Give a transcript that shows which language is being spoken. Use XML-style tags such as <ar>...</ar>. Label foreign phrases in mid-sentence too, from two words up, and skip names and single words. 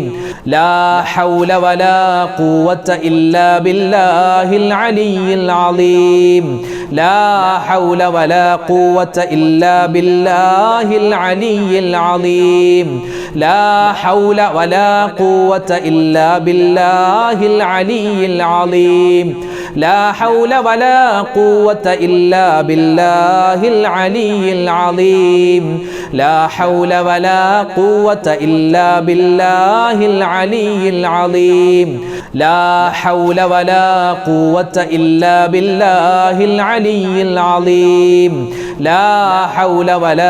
<ar>لا حول ولا قوة إلا بالله العلي العليم. لا حول ولا قوة إلا بالله العلي العليم. لا حول ولا قوة إلا بالله العلي العليم. لا حول ولا قوة إلا بالله العلي العظيم لا حول ولا قوة إلا بالله العلي العظيم لا حول ولا قوة إلا بالله العلي العظيم لا حول ولا</ar>